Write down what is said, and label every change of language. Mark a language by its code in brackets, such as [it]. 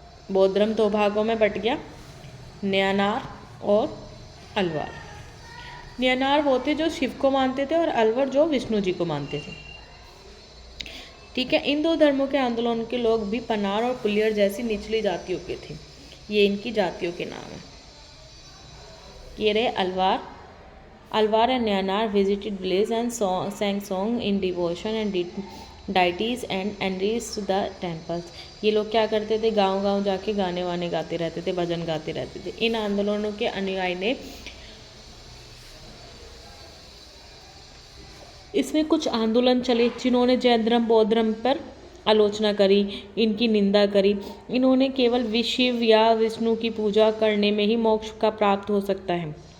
[hi] बौद्ध धर्म 2 भागों में बट गया, नयानार और अलवार। नयानार वो थे जो शिव को मानते थे और अलवर जो विष्णु जी को मानते थे। ठीक है, इन 2 धर्मों के आंदोलन के लोग भी पनार और पुलियर जैसी निचली जातियों के थे। ये इनकी जातियों के नाम है। ये रहे Alvar. [en] Alvar and Nayanar visited village and sang song in devotion and deities and enriched the temples। [hi] ये लोग क्या करते थे? गांव-गांव जाके गाने वाने गाते रहते थे, भजन गाते रहते थे। इन आंदोलनों के अनुयायी ने इसमें कुछ आंदोलन चले जिन्होंने जैन धर्म, बौद्ध धर्म पर आलोचना करी, इनकी निंदा करी। इन्होंने केवल शिव या विष्णु की पूजा करने में ही मोक्ष का प्राप्त हो सकता है।